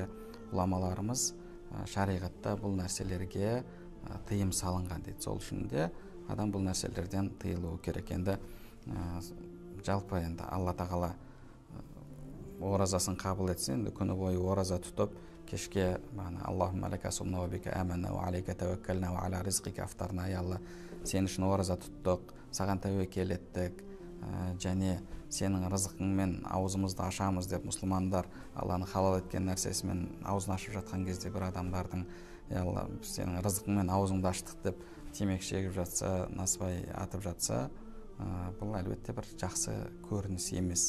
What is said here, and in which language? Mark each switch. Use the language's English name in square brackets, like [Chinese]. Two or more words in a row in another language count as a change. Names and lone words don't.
[Kazakh] Ғұламаларымыз шариғатта бұл нәрселерге тыйым салынған дейді. Сол үшін де адам бұл нәрселерден тыйылуы керек. Енді жалпы енді Алла тағала оразасын қабыл етсе, енді күні бойы ораза тұтып, кешке [Arabic] اللهم لك صمنا وبك آمنا وعليك توكلنا وعلى رزقك أفطرنا, [Kazakh] ай Алла, сен үшін ораза тұттық, саған тәуекел еттік, және сенің рызқыңмен аузымызды ашамыз деп мұсылмандар Алланың халал еткен нәрсесімен аузын ашып жатқан кезде бір адамдардың Алла, сенің рызқыңмен аузыңды аштық деп темекі шегіп жатса, насыбай атып жатса, бұл әлбетте бір жақсы көрініс емес.